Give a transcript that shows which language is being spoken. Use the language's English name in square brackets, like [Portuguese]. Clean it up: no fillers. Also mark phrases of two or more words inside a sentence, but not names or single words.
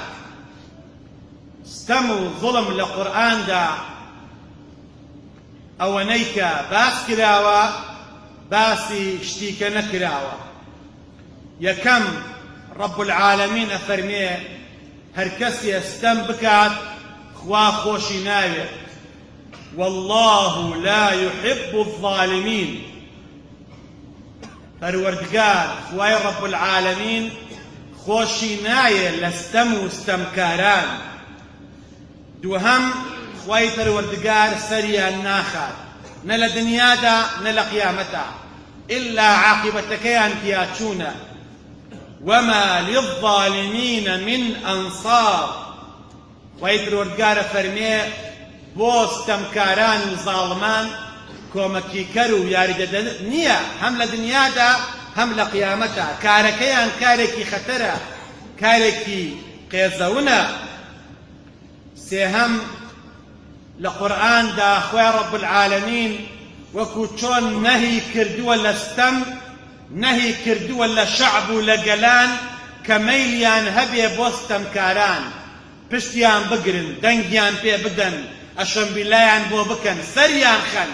[Central Kurdish] ستەم و زوڵم لە قورئاندا ئەوەنەی کە باس کراوە باسی شتیکە نەکراوە. یەکەم [Arabic] ڕەب العالەمین [Central Kurdish] ئەفەرمێ هەر کەسێ ستەم بکات خوا خۆشی ناوێت، [Arabic] والله لا يحب الظالمين. [Central Kurdish] پەروەردگار خوای [Arabic] ڕەب العالەمین [Central Kurdish] خۆشی نایە لە ستەم و ستەمکاران. دووهەم خوای پەروەردگار سەریان ناخات، نە لە دنیادا نە لە قیامەتا، ئللا عاقبەتەکەیان تیا چوونە. [Arabic] وما للظالمين من أنصار. [Central Kurdish] خوای پەروەردگارە فەرمێ بۆ ستەمکاران و زاڵمان کۆمەکیکەر و یاریدەدەر نییە، هەم لە دنیادا هەم لە قیامەتا. کارەکەیان کارێکی خەتەرە، کارێکی قێزەونە. سێهەم لە قورئاندا خوای [Arabic] ڕەب العالەمین [Central Kurdish] وەکو چۆن نەهی کردووە لە ستەم، نەهی کردووە لە شەعب و لە گەلان کە مەیلیان هەبێ بۆ ستەمکاران، پشتیان بگرن، دەنگیان پێ بدەن، ئەشەمبیلایان بۆ بکەن، سەریان خەن.